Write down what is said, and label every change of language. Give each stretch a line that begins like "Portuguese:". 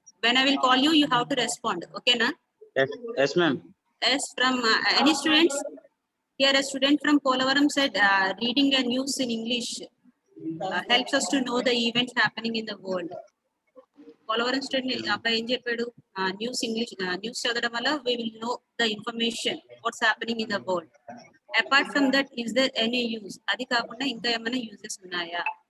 English: When I will call you, you have to respond. Okay, na? Yes, yes, ma'am. Yes, from any students? Here, a student from Polavaram said, reading a news in English helps us to know the events happening in the world.
Telugu: Polavaram student, అబ్బాయి ఏం చెప్పాడు?
English: News English, news
Telugu: చదవడం వల్ల
English: we will know the information what's happening in the world. Apart from that, is there any use?
Telugu: అది కాకుండా ఇంకా ఏమైనా uses ఉన్నాయా?